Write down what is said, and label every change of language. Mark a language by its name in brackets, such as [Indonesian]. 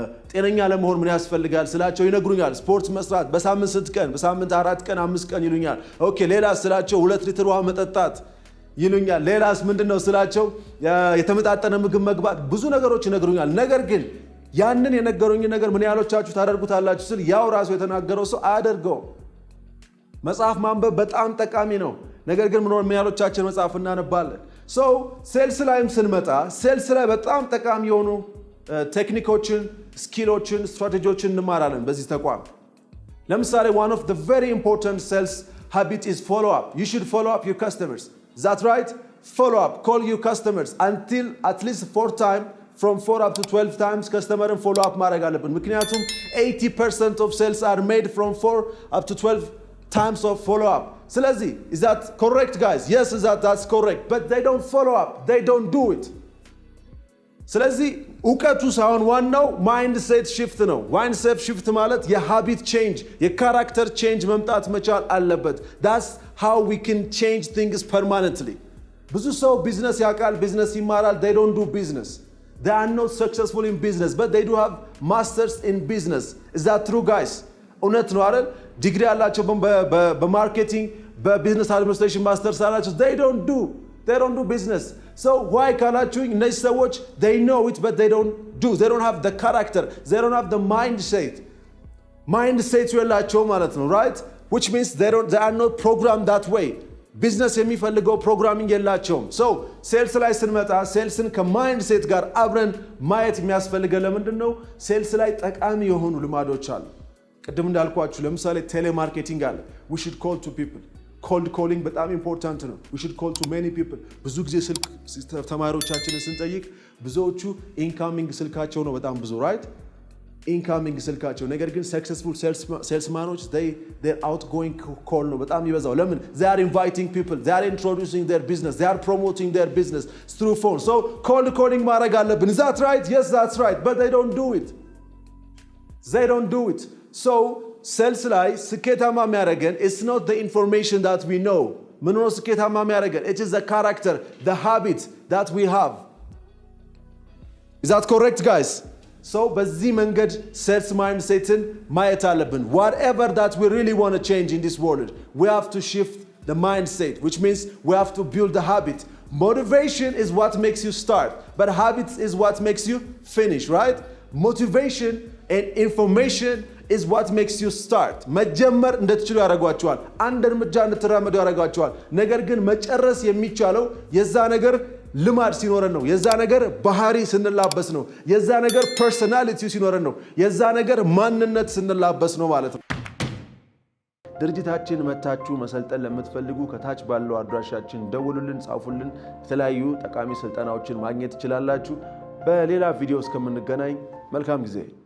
[Amharic] ጤነኛ ለመሆን ምን ያስፈልጋል ስላቸው ይነግሩኛል። ስፖርት መስራት፣ በሳምንት 6 ቀን፣ በሳምንት 4 ቀን 5 ቀን ይሉኛል። ኦኬ ሌላ ስላቸው 2 ሊትር ውሃ መጠጣት ይሉኛል። ሌላስ ምንድነው ስላቸው የተመጣጠነ ምግብ መግባት፣ ብዙ ነገሮች ይነግሩኛል። ነገር ግን ያንን የነገሩኝ ነገር ምን ያህሎቻችሁ ታደርጉታላችሁ ስል ያው ራሱ የተናገረው ሰው አያደርገው። መጽሐፍ ማንበብ በጣም ጠቃሚ ነው፣ ነገር ግን ምን ያህሎቻችን መጽሐፍ እናነባለን? ሴልስ ላይም ስንመጣ ሴልስ ላይ በጣም ጠቃሚ የሆኑ ቴክኒኮችን፣ ስኪሎችን፣ ስትራቴጂዎችን እንማራለን በዚህ ተቋም። ለምሳሌ [English] one of the very important sales habit is follow up. You should follow up your customers. Is that right? Follow up. Call your customers until at least 4 times, from 4 up to 12 times customer and follow up [Amharic] ማድረግ አለብን። [English] ምክንያቱም 80% of sales are made from 4 up to 12 times of follow up. ስለዚህ is that correct, guys? Yes, that's correct. But they don't follow up. They don't do it. [Amharic] ስለዚህ እውቀቱ ሳይሆን ዋናው ማይንድሴት shift ነው። ማይንድሴት shift ማለት የሃቢት ቼንጅ፣ የካራክተር ቼንጅ መምጣት መቻል አለበት። [English] That's how we can change things permanently. [Amharic] ብዙ ሰው ቢዝነስ ያውቃል፣ ቢዝነስ ይማራል። [English] They don't do business. They are not successful in business, but they do have masters in business. Is that true, guys? [Amharic] እውነት ነው አይደል? ዲግሪ ያላቸው በማርኬቲንግ በቢዝነስ አድሚኒስትሬሽን ማስተርስ አላቸው። [English] They don't do business. So why [Amharic] ካላችሁኝ እነዚህ ሰዎች [English] they know it but they don't do. They don't have the character. They don't have the mindset. [Amharic] Mindset የላቸው ማለት ነው, right? [English] Which means they are not programmed that way. [Amharic] ቢዝነስ የሚፈልገው ፕሮግራሚንግ የላቸውም። ሴልስ ላይ ስንመጣ ሴልስን ከማይንድሴት ጋር አብረን ማየት የሚያስፈልገን ለምንድነው? ሴልስ ላይ ጠቃሚ የሆኑ ልማዶች አሉ። ቅድም እንዳልኳችሁ ለምሳሌ ቴሌማርኬቲንግ አለ። [English] we should call to people. [Amharic] cold calling በጣም ኢምፖርታንት ነው። [English] we should call to many people። [Amharic] ብዙ ጊዜ ስልክ ተማሪዎቻችንን ስንጠይቅ ብዙዎቹ ኢንካሚንግ ስልካቸው ነው በጣም ብዙ right? ኢንካሚንግ ስልካቸው። ነገር ግን ሰክሰስፉል ሴልስማኖች [English] their outgoing call [Amharic] ነው በጣም ይበዛው። ለምን? [English] they are inviting people, they are introducing their business, they are promoting their business through phone. cold calling [Amharic] ማድረግ አለብን። [English] is that right? Yes, that's right, but they don't do it. They don't do it. [Amharic] ሴልስ ላይ ስኬታማ የሚያደርገን [English] it's not the information that we know. [Amharic] ምን ነው ስኬታማ የሚያደርገን? [English] it is the character, the habit that we have. Is that correct, guys? [Amharic] በዚህ መንገድ ሴልስ ማይንድሴትን ማየት አለብን። [English] whatever that we really want to change in this world, we have to shift the mindset, which means we have to build the habit. Motivation is what makes you start, but habits is what makes you finish, right? Motivation and information is what makes you start. [Amharic] መጀመር እንድትችሉ ያደርጓቸዋል። አንድ እርምጃ እንድትራመዱ ያደርጓቸዋል። ነገር ግን መጨረስ የሚቻለው የዛ ነገር ልማድ ሲኖረን ነው። የዛ ነገር ባህሪ ስንላበስ ነው። የዛ ነገር ፐርሰናሊቲ ሲኖረን ነው። የዛ ነገር ማንነት ስንላበስ ነው ማለት ነው። ድርጅታችን መታችሁ መሰልጠን ለምትፈልጉ ከታች ባለው አድራሻችን ደውሉልን፣ ጻፉልን። የተለያዩ ጠቃሚ ስልጠናዎችን ማግኘት ትችላላችሁ። በሌላ ቪዲዮ እስከምንገናኝ መልካም ጊዜ